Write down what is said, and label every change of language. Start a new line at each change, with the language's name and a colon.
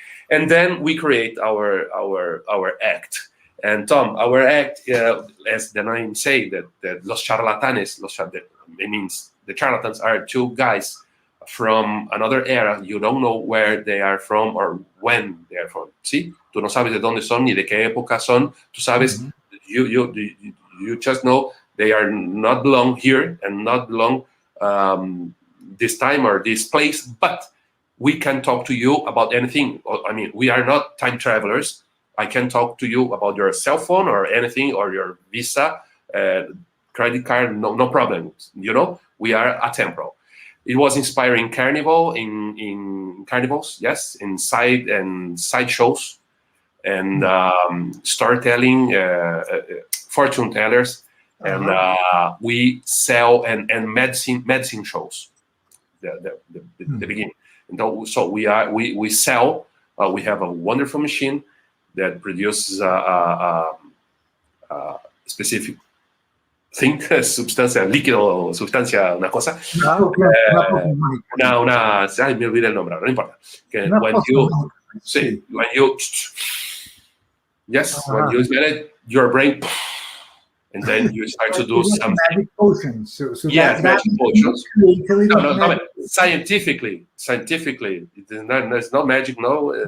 English: And then we create our act. And Tom, our act, as the name say, that los charlatanes, it means the charlatans are 2 guys from another era. You don't know where they are from or when they are from.
Spanish: ¿Sí? Tú no sabes de dónde son ni de qué época son. Tú sabes,
English: you just know they are not belong here and not belong this time or this place. But we can talk to you about anything. I mean, we are not time travelers. I can talk to you about your cell phone or anything, or your visa, credit card, no problem. We are atemporal. It was inspiring carnival in carnivals, yes, in side shows, and storytelling, fortune tellers, and we sell and medicine shows. The beginning. And so we sell. We have a wonderful machine that produces a specific thing,
Spanish: sustancia, líquido, sustancia, una cosa. Ay, me olvidé el nombre, no importa.
English: When you get it, your brain and then you start to do something. Magic potions. So Yes, that magic potions. create a little No, magic. scientifically, there's no magic, no.